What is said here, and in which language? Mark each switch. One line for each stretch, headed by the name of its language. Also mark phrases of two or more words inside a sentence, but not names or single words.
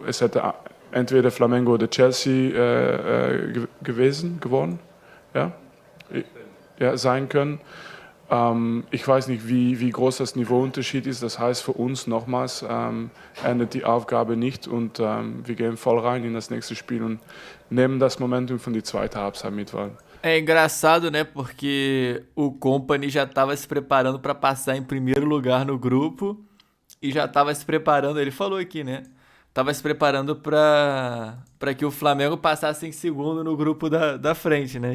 German: Es hätte entweder Flamengo oder Chelsea geworden, ja, sein können. Ich weiß nicht, wie groß das Niveauunterschied ist. Das heißt für uns nochmals, endet die Aufgabe nicht und wir gehen voll rein in das nächste Spiel und nehmen das Momentum von der zweiten Halbzeit mit.
Portuguese: É engraçado, né? Porque o Kompany já estava se preparando para passar em primeiro lugar no grupo e já estava se preparando, ele falou aqui, né? Tava se preparando para que o Flamengo passasse em segundo no grupo da frente, né?